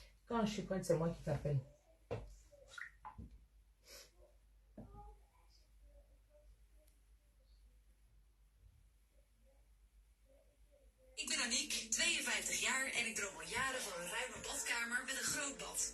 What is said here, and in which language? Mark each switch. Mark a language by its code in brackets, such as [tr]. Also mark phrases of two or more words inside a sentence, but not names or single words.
[fr] Quand je suis prête, c'est moi qui t'appelle. [nl] Ik ben Aniek, 52 jaar en ik droom al jaren van een ruime badkamer met een groot bad.